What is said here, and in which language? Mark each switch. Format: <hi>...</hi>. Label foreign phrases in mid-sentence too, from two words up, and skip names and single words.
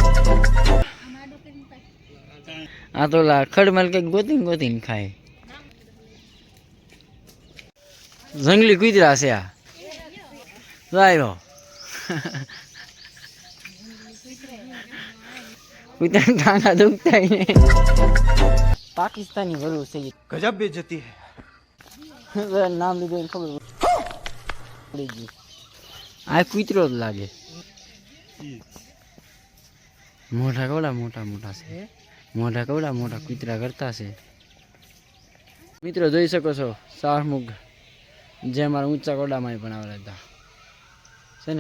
<gu>આ તો ખડમલ કઈક ગોતીને ગોતીને ખાય. જંગલી કૂતરા છે આ. આવ્યો કૂતરા ટાંગા દુખતા પાકિસ્તાની વરુ છે.</gu> <hi>गजब बेइज्जती है।</hi> <gu>નામ લીધું ખબર પડી ગઈ. આ કૂતરો જ લાગે. મોઢા કવડા મોટા મોટા છે. મોઢા કવડા મોટા કૂતરા કરતા છે. મિત્રો જોઈ શકો છો શાહમુગ જે મારા ઊંચા કવડામાં પણ આવેલા હતા છે ને.</gu>